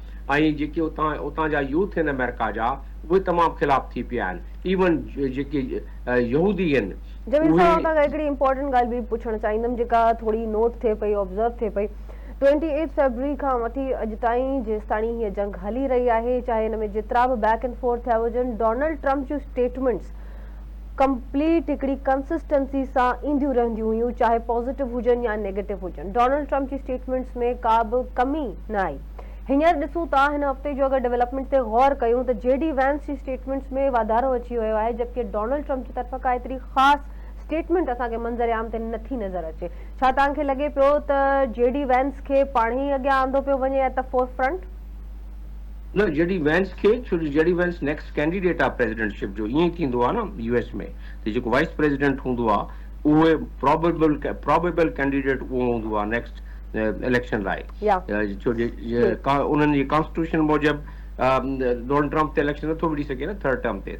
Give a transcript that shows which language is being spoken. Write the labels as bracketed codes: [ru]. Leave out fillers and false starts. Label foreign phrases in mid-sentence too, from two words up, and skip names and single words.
[sd] ऐं जेके उतां जा यूथ आहिनि अमेरिका जा उहे तमामु ख़िलाफ़ थी पिया आहिनि। इवन जेके यहूदी आहिनि। जमील साहब, मां हिकिड़ी इंपॉर्टेंट ॻाल्हि बि पुछणु चाहींदमि जेका थोरी नोट थिए पई, ऑब्ज़र्व थिए पई। 28 फरवरी खां वठी अॼु ताईं जेसिताईं हीअ जंग हली रही आहे, चाहे हिन में जेतिरा बि [en] back and forth [sd] थिया हुजनि, डोनाल्ड ट्रम्प जूं स्टेटमेंट्स कंप्लीट हिकिड़ी कंसिस्टेंसी सां ईंदियूं रहंदियूं हुयूं, चाहे पॉज़िटिव हुजनि या नेगेटिव हुजनि। डोनाल्ड ट्रम्प जी स्टेटमेंट्स में का बि कमी न आई। हींअर ॾिसूं था हिन हफ़्ते जो अगरि डेवलपमेंट ते गौर कयूं त JD वैंस जी स्टेटमेंट्स में वाधारो अची वियो आहे, जबकि डोनाल्ड ट्रम्प जी तरफ़ां का एतिरी ख़ासि स्टेटमेंट असांखे मंज़र आम ते नथी नज़र अचे। छा तव्हांखे लॻे पियो त JD वैंस खे पाण ई अॻियां आंदो पियो वञे [en] at the fore front? [sd] न, JD वैंस खे, छो जो JD वैंस [en] next candidate [sd] आहे प्रेसिडेंटशिप जो, ईअं ई थींदो आहे न US में। त जेको [en] vice president [sd] हूंदो आहे उहे [en] probable candidate [sd] उहो हूंदो आहे [en] next election [sd] लाइ। छो जो उन्हनि जी कॉन्स्टिट्यूशन मूजिबि डोनाल्ड ट्रम्प ते इलेक्शन नथो विड़ी सघे न [en] third term [sd] ते।